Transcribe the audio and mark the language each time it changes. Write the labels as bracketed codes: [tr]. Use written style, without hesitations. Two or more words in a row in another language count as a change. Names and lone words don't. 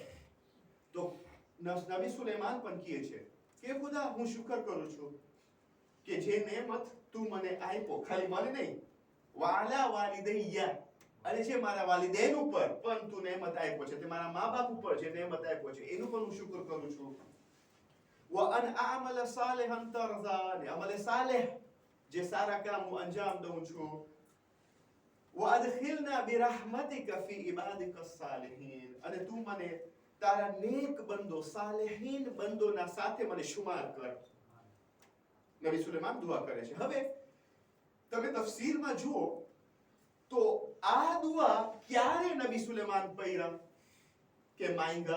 [gu] તો નબી સુલેમાન પણ કહે છે કે ખુદા હું શુકર કરું છું કે જે નેમત તું મને આપ્યો, ખાલી મને નહીં, [ar] وعلى والدي [gu] અને જે મારા વાલિदैन ઉપર પણ તું નેમત આપ્યો છે, તે મારા મા બાપ ઉપર જે નેમત આપ્યો છે એનું પણ હું શુકર કરું છું. [ar] وأن أعمل صالحا ترضى. عمل صالح [gu] જે સારા કામ હું અંજામ દઉં છું. [ar] وأدخلنا برحمتك في عبادك الصالحين. [gu] અને તું મને તારા નેક બંદો સાલેહીન બંદોના સાથે મને શુમાર કર. નબી સુલેમાન દુઆ કરે છે. હવે તમે તફસીરમાં જુઓ તો આ દુઆ ક્યારે નબી સુલેમાન પૈરા કે માંગ્યા?